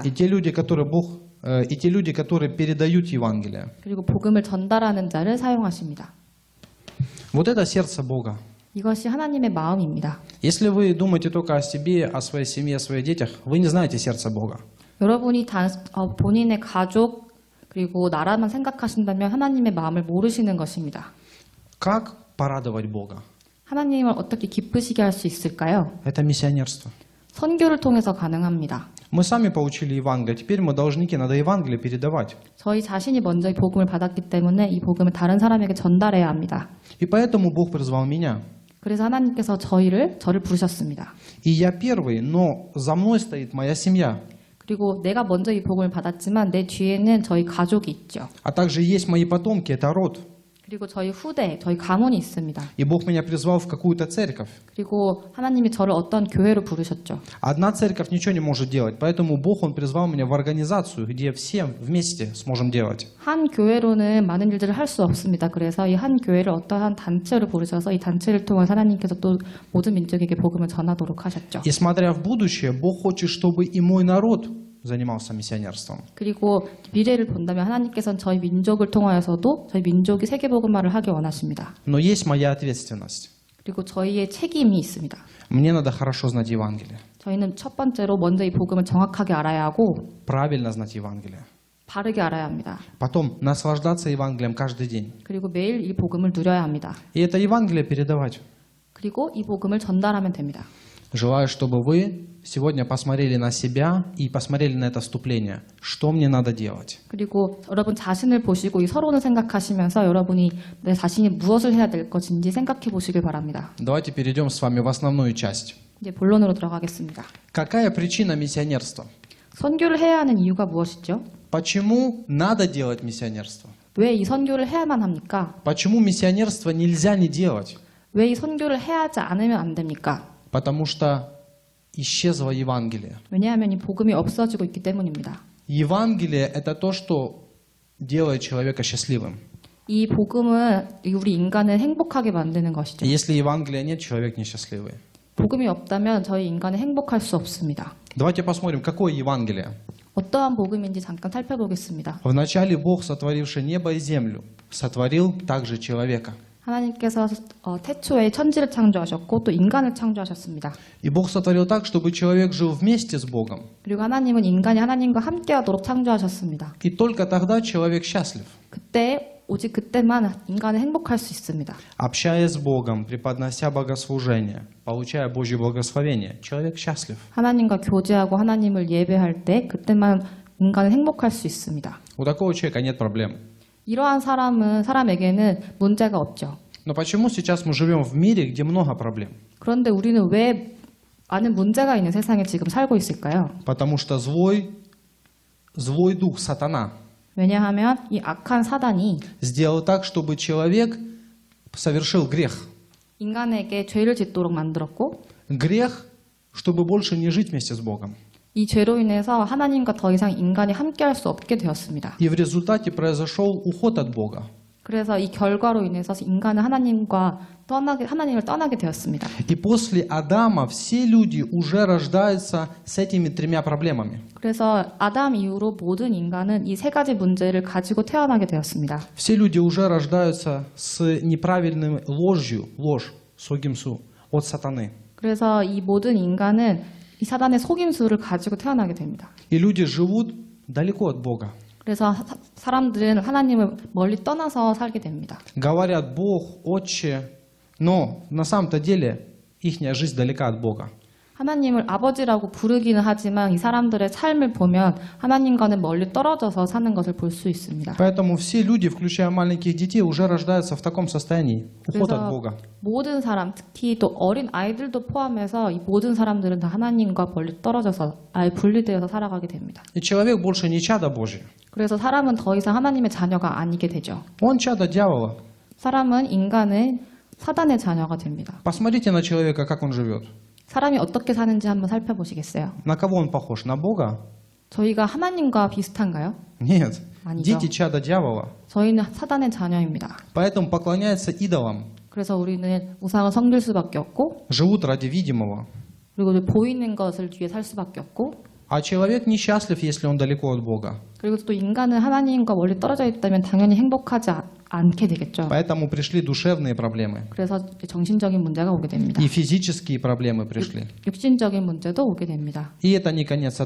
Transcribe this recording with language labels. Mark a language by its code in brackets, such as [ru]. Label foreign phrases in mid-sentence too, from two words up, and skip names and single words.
[ru] И те люди, которые передают Евангелие. [ko] 그리고 복음을 전달하는 자를 사용하십니다. [ru] Вот это сердце Бога. [ko] 이것이 하나님의 마음입니다. [ru] Если вы думаете только о себе, о своей семье, о своих детях, вы не знаете сердца Бога. [ko] 여러분이 본인의 가족 그리고 나라만 생각하신다면 하나님의 마음을 모르시는 것입니다. [ru] Как порадовать Бога? [ko] 하나님을 어떻게 기쁘시게 할 수 있을까요? [ru] Это миссионерство. [ko] 선교를 통해서 가능합니다. [ru] Мы сами получили Евангелие, теперь мы должники, надо Евангелие передавать. [ko] 저희 자신이 먼저 이 복음을 받았기 때문에 이 복음을 다른 사람에게 전달해야 합니다. [ru] И поэтому Бог призвал меня. [ko] 그래서 하나님께서 저를 부르셨습니다. [ru] И я первый, но за мной стоит моя семья. [ko] 그리고 내가 먼저 이 복음을 받았지만 내 뒤에는 저희 가족이 있죠. [ru] А также есть мои потомки, это род. [ko] 그리고 저희 후대, 저희 가문이 있습니다. [ru] И Бог меня призвал в какую-то церковь. [ko] 그리고 하나님이 저를 어떤 교회로 부르셨죠. [ru] Одна церковь ничего не может делать, поэтому Бог, Он призвал меня в организацию, где все вместе сможем делать. [ko] 한 교회로는 많은 일들을 할 수 없습니다. 그래서 이 한 교회를 어떠한 단체로 부르셔서 이 단체를 통해서 하나님께서 또 모든 민족에게 복음을 전하도록 하셨죠. [ru] И смотря в будущее, Бог хочет, чтобы и мой народ занимался миссионерством. [ko] 그리고 미래를 본다면 하나님께서는 저희 민족을 통하여서도 저희 민족이 세계복음화를 하기 원하십니다. [ru] Но есть моя ответственность. [ko] 그리고 저희의 책임이 있습니다. [ru] Мне надо хорошо знать Евангелие, [ko] 저희는 첫 번째로 먼저 이 복음을 정확하게 알아야 하고 [ru] правильно знать Евангелие. [ko] 바르게 알아야 합니다. [ru] Потом наслаждаться Евангелием каждый день. [ko] 그리고 매일 이 복음을 누려야 합니다. [ru] И это Евангелие передавать. [ko] 그리고 이 복음을 전달하면 됩니다. [ru] Желаю, чтобы вы сегодня посмотрели на себя и посмотрели на это вступление. Что мне надо делать? [ko] 그리고 여러분 자신을 보시고 이 서론을 생각하시면서 여러분이 내 자신이 무엇을 해야 될 것인지 생각해 보시길 바랍니다. [ru] Давайте перейдем с вами в основную часть. [ko] 이제 본론으로 들어가겠습니다. [ru] Какая причина миссионерства? [ko] 선교를 해야 하는 이유가 무엇이죠? [ru] Почему надо делать миссионерство? [ko] 왜 이 선교를 해야만 합니까? [ru] Почему миссионерство нельзя не делать? [ko] 왜 이 선교를 해야 하지 않으면 안 됩니까? [ru] Потому что исчезло Евангелие. [ko] 왜냐하면 이 복음이 없어지고 있기 때문입니다. [ru] Евангелие – это то, что делает человека счастливым. [ko] 이 복음은 우리 인간을 행복하게 만드는 것이죠. [ru] Если Евангелия нет, человек несчастливый. [ko] 복음이 없다면 저희 인간은 행복할 수 없습니다. [ru] Давайте посмотрим, какое Евангелие. [ko] 어떠한 복음인지 잠깐 살펴보겠습니다. [ru] Вначале Бог, сотворивший небо и землю, сотворил также человека. [ko] 하나님께서 태초에 천지를 창조하셨고 또 인간을 창조하셨습니다. [ru] И Бог сотворил так, чтобы человек жил вместе с Богом. [ko] 그리고 하나님은 인간이 하나님과 함께하도록 창조하셨습니다. [ru] И только тогда человек счастлив. [ko] 오직 그때만 인간은 행복할 수 있습니다. [ru] Общаясь с Богом, преподнося богослужение, получая Божье благословение, человек счастлив. [ko] 하나님과 교제하고 하나님을 예배할 때 그때만 인간은 행복할 수 있습니다. [ru] У такого человека нет проблем. [ko] 이러한 사람에게는 문제가 없죠. [ru] Но почему сейчас мы живем в мире, где много проблем? [ko] 그런데 우리는 왜 많은 문제가 있는 세상에 지금 살고 있을까요? [ru] Потому что злой дух, сатана, [ko] 왜냐하면 이 악한 사단이 [ru] сделал так, чтобы человек совершил грех. [ko] 인간에게 죄를 짓도록 만들었고 [ru] Грех, чтобы больше не жить вместе с Богом. [ko] 이 죄로 인해서 하나님과 더 이상 인간이 함께할 수 없게 되었습니다. [ru] И в результате произошел уход от Бога. [ko] 그래서 이 결과로 인해서 인간은 하나님을 떠나게 되었습니다. [ru] И после Адама все люди уже рождаются с этими тремя проблемами. [ko] 그래서 아담 이후로 모든 인간은 이 세 가지 문제를 가지고 태어나게 되었습니다. [ru] Все люди уже рождаются с неправильной ложью, ложь, 속имсу, от сатаны. [ko] 그래서 이 모든 인간은 이 사단의 속임수를 가지고 태어나게 됩니다. [ru] И люди живут далеко от Бога. [ko] 그래서 사람들은 하나님을 멀리 떠나서 살게 됩니다. [ru] Говорят Бог, Отче, но на самом-то деле ихняя жизнь далека от Бога. [ko] 하나님을 아버지라고 부르기는 하지만 이 사람들의 삶을 보면 하나님과는 멀리 떨어져서 사는 것을 볼 수 있습니다. [ru] Поэтому все люди, включая маленьких детей, уже рождаются в таком состоянии. Уход от Бога. [ko] 모든 사람, 특히 또 어린 아이들도 포함해서 이 모든 사람들은 다 하나님과 멀리 떨어져서 아예 분리되어서 살아가게 됩니다. [ru] И человек больше не чадо Божье. [ko] 그래서 사람은 더 이상 하나님의 자녀가 아니게 되죠. [ru] Он чадо дьявола. [ko] 사람은 인간은 사단의 자녀가 됩니다. [ru] Посмотрите на человека, как он живет. [ko] 사람이 어떻게 사는지 한번 살펴보시겠어요? [ru] На кого он похож? На Бога? [ko] 저희가 하나님과 비슷한가요? [ru] Нет. [ko] 아니죠. [ru] Дети чада дьявола. [ko] 저희는 사단의 자녀입니다. [ru] Поэтому поклоняются идолам, [ko] 그래서 우리는 우상을 섬길 수밖에 없고 [ru] живут ради видимого. [ko] 그리고 보이는 것을 위해 살 수밖에 없고 [ru] А человек несчастлив, если он далеко от Бога. [ko] 그리고 또 인간은 하나님과 멀리 떨어져 있다면 당연히 행복하지 않게 되겠죠. [ru] Поэтому пришли душевные проблемы. [ko] 그래서 정신적인 문제가 오게 됩니다. [ru] И физические проблемы пришли. [ko] 육신적인 문제도 오게 됩니다. [ru] И это не конец.